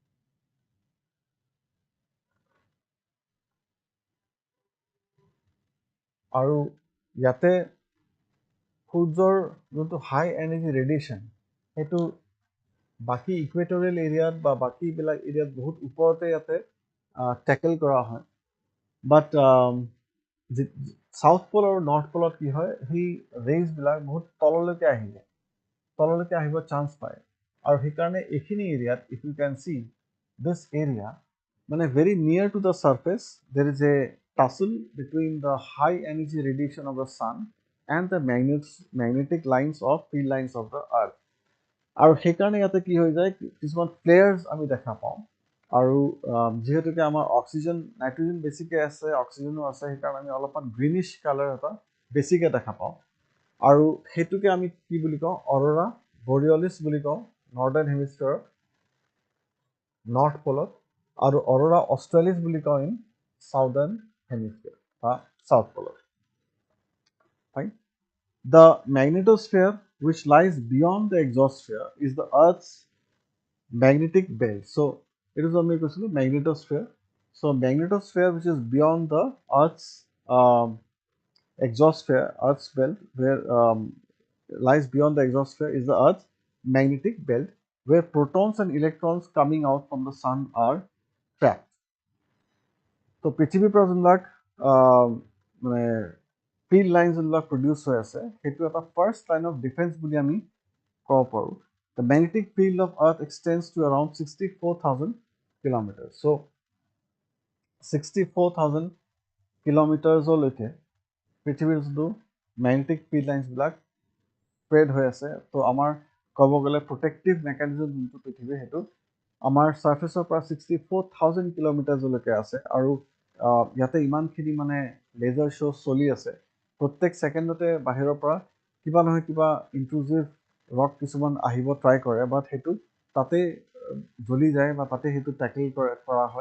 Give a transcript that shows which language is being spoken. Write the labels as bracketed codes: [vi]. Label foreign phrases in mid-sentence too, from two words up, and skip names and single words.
[as] আৰু ইয়াতে সূৰ্যৰ যোনটো [en] high energy radiation [as] সেইটো বাকী ইকুৱেটৰিয়েল এৰিয়াত বা বাকীবিলাক এৰিয়াত বহুত ওপৰতে ইয়াতে টেকেল কৰা হয় [en] but South Pole [as] আৰু নৰ্থ পলত কি হয় সেই ৰেইজবিলাক বহুত তললৈকে আহি যায় তললৈকে আহিব চান্স পায় আৰু সেইকাৰণে এইখিনি এৰিয়াত [en] if you can see this area [as] মানে [en] very near to the surface there is a tussle between the high energy radiation of the sun and the magnetic lines of field lines of the earth আৰু [as] সেইকাৰণে ইয়াতে কি হৈ যায় কিছুমান ফ্লেয়াৰ্ছ আমি দেখা পাওঁ আৰু যেহেতুকে আমাৰ অক্সিজেন নাইট্ৰজেন বেছিকৈ আছে অক্সিজেনো আছে সেইকাৰণে আমি অলপমান [en] greenish colour [as] এটা বেছিকৈ দেখা পাওঁ আৰু সেইটোকে আমি কি বুলি কওঁ অৰোৰা বৰিয়লিছ বুলি কওঁ নৰ্দাৰ্ণ হেমিস্ফিয়াৰত নৰ্থ পলত আৰু অৰোৰা অষ্ট্ৰেলিছ বুলি কওঁ [en] in southern hemisphere [as] বা সাউথ পলত ফাইন [en] The magnetosphere, which lies beyond the exosphere, is the Earth's magnetic belt. So, it is only magnetosphere. So, magnetosphere, which is beyond the Earth's exosphere, Earth's belt, where lies beyond the exosphere, is the Earth's magnetic belt, where protons and electrons coming out from the sun are trapped. So, [as] পৃথিৱীৰ পৰা যোনবিলাক মানে [en] field lines [as] যোনবিলাক প্ৰডিউচ হৈ আছে সেইটো এটা [en] first line of defence [as] বুলি আমি ক'ব পাৰোঁ [en] The magnetic field of Earth extends to around 64,000 kilometers. [as] So 64,000 কিলোমিটাৰলৈকে পৃথিৱীৰ যোনটো মেগনেটিক ফিল্ড লাইন্সবিলাক স্প্ৰেড হৈ আছে, তো আমাৰ ক'ব গ'লে [en] protective mechanism [as] যোনটো পৃথিৱীৰ সেইটো আমাৰ ছাৰ্ফেচৰ পৰা 64,000 কিলোমিটাৰলৈকে আছে। আৰু ইয়াতে ইমানখিনি মানে [en] laser show' [as] চলি আছে, প্ৰত্যেক ছেকেণ্ডতে বাহিৰৰ পৰা কিবা নহয় কিবা [en] intrusive rock [as] কিছুমান আহিব ট্ৰাই কৰে, বাট সেইটো তাতে জ্বলি যায় বা তাতে সেইটো টেকেল কৰা হয়।